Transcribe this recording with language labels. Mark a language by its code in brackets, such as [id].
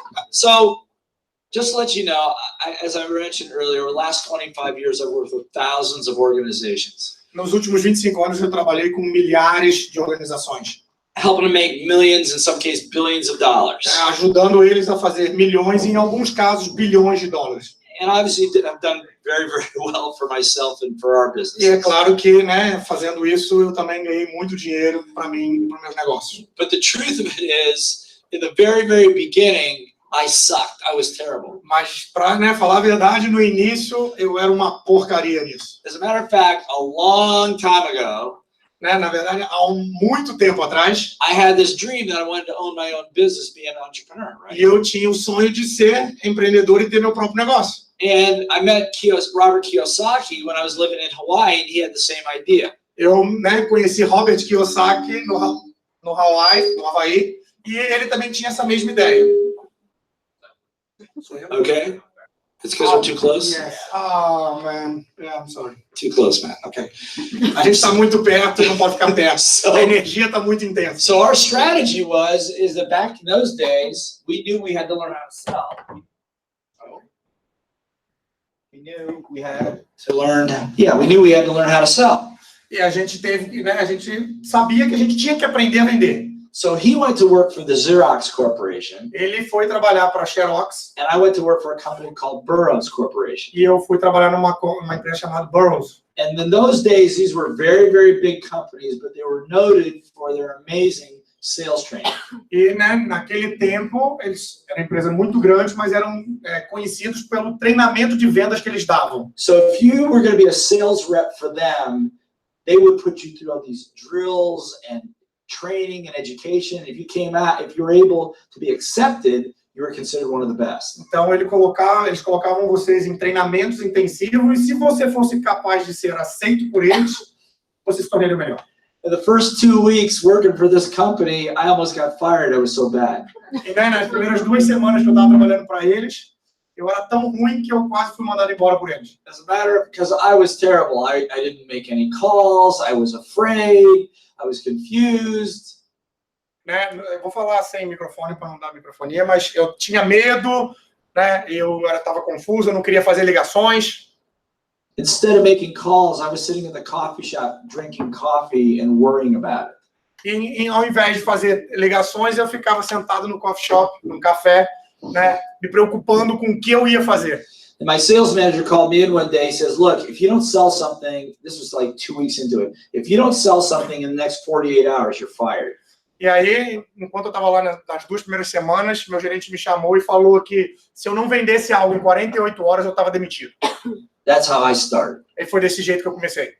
[en] So, just to let you know, as I mentioned earlier, over the last 25 years, I've worked with thousands of organizations. [pt] Nos últimos 25 anos, eu trabalhei com milhares de organizações. [en] Helping to make millions, in some cases, billions of dollars. [pt] Ajudando eles a fazer milhões, e em alguns casos, bilhões de dólares. [en] And obviously, I've done very, very well for myself and for our business. [pt] E é claro que, né, fazendo isso, eu também ganhei muito dinheiro para mim e para os meus negócios. [en] But the truth of it is, in the very, very beginning, I sucked. I was terrible. [pt] Mas, para, né, falar a verdade, no início, eu era uma porcaria nisso. [en] As a matter of fact, a long time ago, [pt] Né, na verdade, há muito tempo atrás, [en] I had this dream that I wanted to own my own business, be an entrepreneur, right? [pt] e eu tinha o sonho de ser empreendedor e ter meu próprio negócio. [en] And I met Robert Kiyosaki when I was living in Hawaii, and he had the same idea. [pt] Eu, né, conheci Robert Kiyosaki no Havaí, e ele também tinha essa mesma ideia. [en] Okay? It's because we're too close? Yes. Oh, man. Yeah, I'm sorry. Too close, man. Okay. [pt] A gente está muito perto e não pode ficar perto. A energia está muito intensa. [en] So our strategy is that back in those days, we knew we had to learn how to sell. We knew we had to learn how to sell. [pt] E a gente teve, né, a gente sabia que a gente tinha que aprender a vender. [en] So he went to work for the Xerox Corporation. [pt] Ele foi trabalhar para a Xerox. [en] And I went to work for a company called Burroughs Corporation. [pt] E eu fui trabalhar numa empresa chamada Burroughs. [en] And in those days, these were very, very big companies, but they were noted for their amazing sales training. [pt] E, né, naquele tempo, eles eram uma empresa muito grande, mas eram conhecidos pelo treinamento de vendas que eles davam. [en] So if you were going to be a sales rep for them, they would put you through all these drills and training and education. If you were able to be accepted, you were considered one of the best. [pt] Então eles colocavam vocês em treinamentos intensivos, e se você fosse capaz de ser aceito por eles, você se tornaria o melhor. [en] In the first 2 weeks working for this company, I almost got fired. I was so bad. [pt] E, né, nas primeiras 2 semanas que eu estava trabalhando para eles, eu era tão ruim que eu quase fui mandado embora por eles. [en] As a matter of, because I was terrible. I didn't make any calls. I was afraid. I was confused. [pt] Né, eu vou falar sem microfone para não dar microfonia, mas eu tinha medo, né, eu estava confuso, eu não queria fazer ligações. [en] Instead of making calls, I was sitting in the coffee shop drinking coffee and worrying about it. [pt] E ao invés de fazer ligações, eu ficava sentado no coffee shop, no café, né, me preocupando com o que eu ia fazer. [en] And my sales manager called me in one day. He says, look, if you don't sell something, this was like 2 weeks into it. If you don't sell something in the next 48 hours, you're fired. [pt] E aí, enquanto eu estava lá nas 2 primeiras semanas, meu gerente me chamou e falou que se eu não vendesse algo em 48 horas, eu estava demitido. [en] That's how I started. [pt] E foi desse jeito que eu comecei.